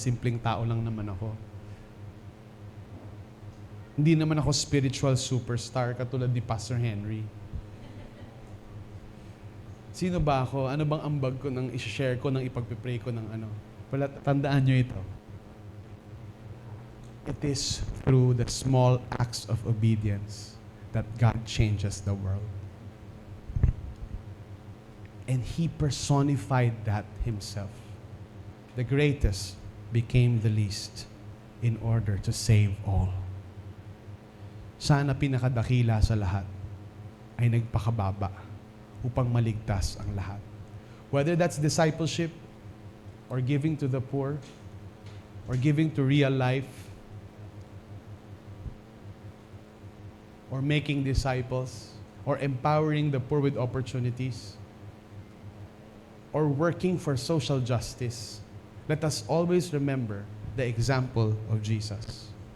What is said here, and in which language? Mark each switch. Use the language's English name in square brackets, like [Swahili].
[Filipino] Simpleng tao lang naman ako. Hindi naman ako [English] spiritual superstar [Filipino] katulad ni Pastor Henry. Sino ba ako? Ano bang ambag ko nang i-share ko, nang ipagpipray ko ng ano? Wala, tandaan nyo ito. [English] it is through the small acts of obedience that God changes the world. And He personified that Himself. The greatest became the least in order to save all. [Filipino] Sana pinakadakila sa lahat ay nagpakababa upang maligtas ang lahat. [English] Whether that's discipleship, or giving to the poor, or giving to real life, or making disciples, or empowering the poor with opportunities, or working for social justice, let us always remember the example of Jesus.